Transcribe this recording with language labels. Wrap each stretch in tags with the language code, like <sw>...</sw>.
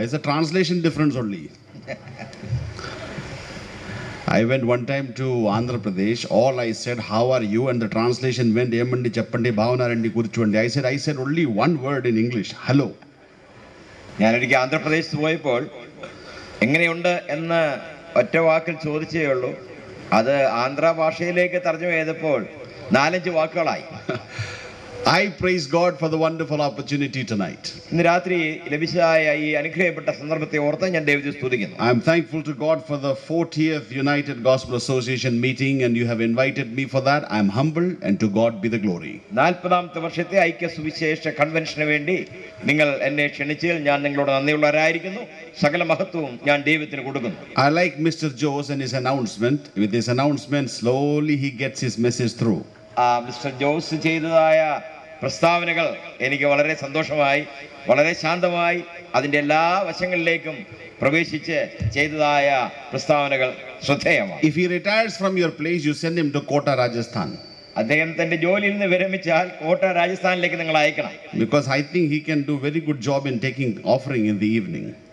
<en>It's a translation difference only. I went one time to Andhra Pradesh. All I said, how are you? And the translation went,</en> <te>Emandi Chappandi Bhavanarandi Kurichuandi.</te> <en>I said only one word in English, hello.</en> <ml>ഞാനൊരിക്കൽ ആന്ധ്രാപ്രദേശത്ത് പോയപ്പോൾ എങ്ങനെയുണ്ട് എന്ന് ഒറ്റ വാക്കിൽ ചോദിച്ചേ ഉള്ളൂ. അത് ആന്ധ്ര ഭാഷയിലേക്ക് തർജ്ജമ ചെയ്തപ്പോൾ 4-5 വാക്കുകളായി.</ml> <en>I praise God for the wonderful opportunity tonight.</en> <ml>ഇന്ന് രാത്രി ലഭിച്ചതായ ഈ അനുഗ്രഹിക്കപ്പെട്ട സന്ദർഭത്തെ ഓർത്ത് ഞാൻ ദൈവത്തെ സ്തുതിക്കുന്നു.</ml> <en>I am thankful to God for the 40th United Gospel Association meeting and you have invited me for that. I am humble and to God be the glory.</en> <ml>40ാമത്തെ വർഷത്തെ ഐക്യ സുവിശേഷ കൺവെൻഷന് വേണ്ടി നിങ്ങൾ എന്നെ ക്ഷണിച്ചതിൽ ഞാൻ നിങ്ങളോട് നന്ദിയുള്ളവരായിരിക്കുന്നു. സകല മഹത്വവും ഞാൻ ദൈവത്തിന് കൊടുക്കുന്നു.</ml> <en>I like Mr. Jose and his announcement. With his announcement, slowly he gets his message through.</en> <ml>Mister Jose ചെയ്തതായ പ്രസ്താവനകൾ എനിക്ക് വളരെ സന്തോഷമായി, വളരെ ശാന്തമായി അതിൻ്റെ എല്ലാ വശങ്ങളിലേക്കും പ്രവേശിച്ച് ചെയ്തതായ പ്രസ്താവനകൾ ശ്രദ്ധേയമാണ്.</ml> <en>If he retires from your place, you send him to Kota, Rajasthan.</en> <ml>അദ്ദേഹം തന്റെ ജോലിയിൽ നിന്ന് വിരമിച്ചാൽ കോട്ട രാജസ്ഥാനിലേക്ക് നിങ്ങൾ അയക്കണം.</ml> <en>Because I think he can do very good job in taking offering in the evening.</en>